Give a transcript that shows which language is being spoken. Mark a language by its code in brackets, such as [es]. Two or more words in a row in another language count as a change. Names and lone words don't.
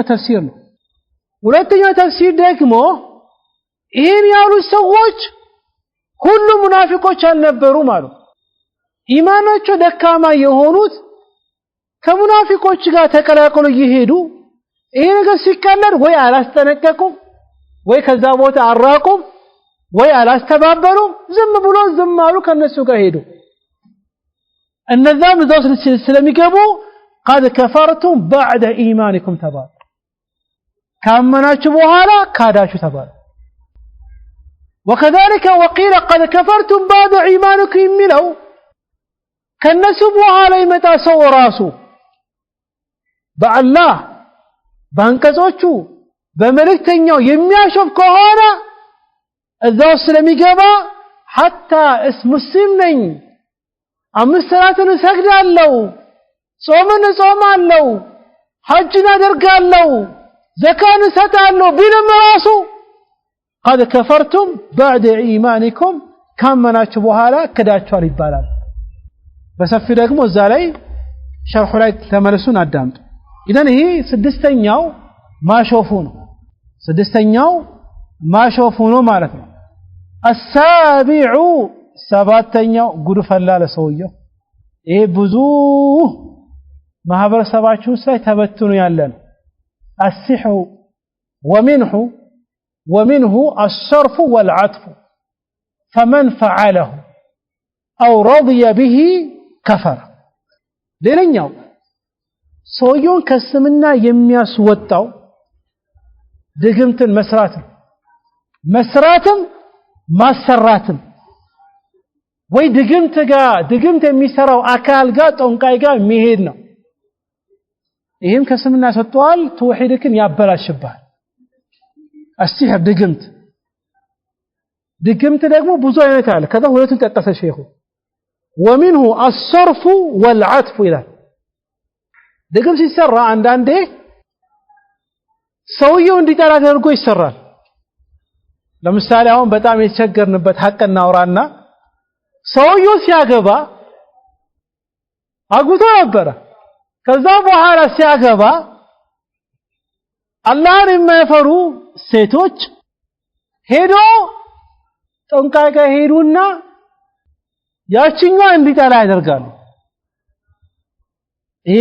[am] ተፍሲር ነው ሁለተኛው ተፍሲር ደግሞ ይሄን ያሉ ሰዎች ሁሉ ሙናፊቆች አልነበሩ ማለት ኢማናቸው ደካማ የሆኑት ከሙናፊቆች ጋር ተቀላቅሎ ይሄዱ ይሄ ነገር ሲቀለድ ወይ አላስተነቀቁም ወይ ከዛ ቦታ አራቁም ወይ አላስተባበሩም ዝም ብሎ ዝም አሉ ከነሱ ጋር ሄዱ እነዛም እዛው ስለሚገቡ [ar] قد كفرتم بعد ايمانكم [am] ተባሉ ካመናችሁ በኋላ ካዳችሁ ተባሉ [ar] وكذلك وقيل قد كفرتم بعد ايمانكم [am] የሚለው ከነሱ በኋላ ይመጣ ሰው ራሱ በአላህ ባንቀጾቹ በመልእክተኛው የሚያሾፍ ከሆነ እዛው ስለሚገባ حتى ሙስሊም ነኝ አምስት ሰላትን እሰግዳለሁ ጾምን እጾማለሁ ሐጅን አደርጋለሁ ዘካን እሰጣለሁ ቢልም ራሱ [ar] قد كفرتم بعد ايمانكم [am] ካመናችሁ በኋላ ክዳችኋል ይባላል በሰፊ ደግሞ እዛ ላይ ሸርሑ ላይ ተመለሱን አዳምጡ ኢደን ይሄ ስድስተኛው ማሾፉ ነው ስድስተኛው ማሾፉ ነው ማለት ነው السابع ሰባተኛው ጉድ ፈላ ለሰውየው ይሄ ብዙ ማህበረሰባችን ውስጥ ላይ ተበትኑ ያለ ነው [ar] السحر ومنه الصرف والعطف فمن فعله أو رضي به كفر [am] ሌላኛው ሰውየውን ከስምና የሚያስወጣው ድግምትን መስራትም ማሰራትም ወይ ድግምት የሚሰራው አካል ጋር ጦንቃይ ጋር የሚሄድ ነው ይሄም ከስምና ያስወጣዋል ተውሂድክን ያበላሽባል السحر ድግምት ደግሞ ብዙ አይነት አለ ከዛ ሁለቱን ጠቀሰ ሼኹ [ar] ومنه الصرف والعطف [am] ይላል ድግም ሲሰራ አንዳንዴ ሰውየው እንዲጠላ ተደርጎ ይሰራል ለምሳሌ አሁን በጣም የተቸገርንበት ሐቅና አውራና ሰውየው ሲያገባ አግብቶ ነበረ ከዛ በኋላ ሲያገባ አላህን የማይፈሩ ሴቶች ሄዶ ጦንቃይ ጋር ሄዱና ያቺኛው እንዲጠላ ያደርጋሉ ይሄ